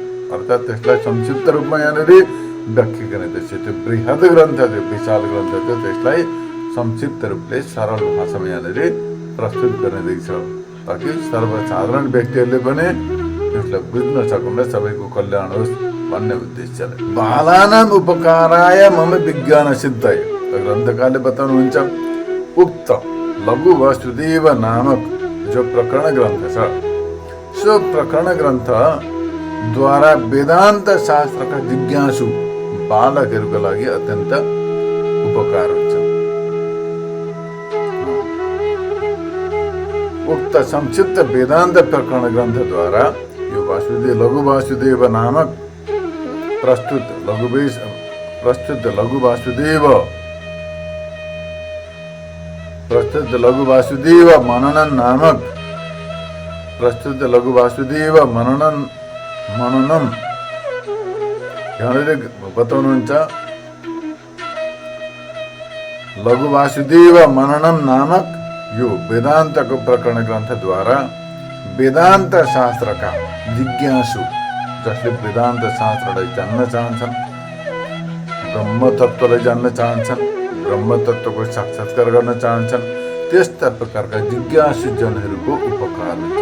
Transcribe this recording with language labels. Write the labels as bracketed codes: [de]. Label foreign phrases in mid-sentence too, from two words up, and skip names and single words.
[ne] अर्थात् त्यसलाई संक्षिप्त रूपमा यहाँनिर व्याख्या गरिँदैछ। त्यो बृहद ग्रन्थ थियो, विशाल ग्रन्थ थियो, त्यसलाई संक्षिप्त रूपले सरल भाषामा यहाँनिर प्रस्तुत गरिँदैछ ताकि सर्वसाधारण व्यक्तिहरूले पनि त्यसलाई बुझ्न सकुन्, सबैको कल्याण होस् भन्ने उद्देश्यले। [sa] बालानाम उपकाराय मम विज्ञान सिद्धय [ne] ग्रन्थकारले बताउनुहुन्छ उक्त लघु वासुदेव नामक जो प्रकरण ग्रन्थ छ, सो प्रकरण ग्रन्थ द्वारा वेदान्त शास्त्रका जिज्ञासु बालकहरूका लागि अत्यन्त उपकार हुन्छ। उक्त संक्षिप्त वेदान्त प्रकरण ग्रन्थद्वारा यो लघु वासुदेव नामक प्रस्तुत लघु वासुदेव मननन नामक मननम यहाँनिर बताउनुहुन्छ लघु वासुदेव मननम नामक यो वेदान्तको प्रकरण ग्रन्थद्वारा वेदान्त शास्त्रका जिज्ञासु जसले वेदान्त शास्त्रलाई जान्न चाहन्छन्, ब्रह्म तत्त्वलाई जान्न चाहन्छन्, ब्रह्म तत्त्वको साक्षात्कार गर्न चाहन्छन्, त्यस्ता प्रकारका जिज्ञासु जनहरूको उपकार हुन्छ।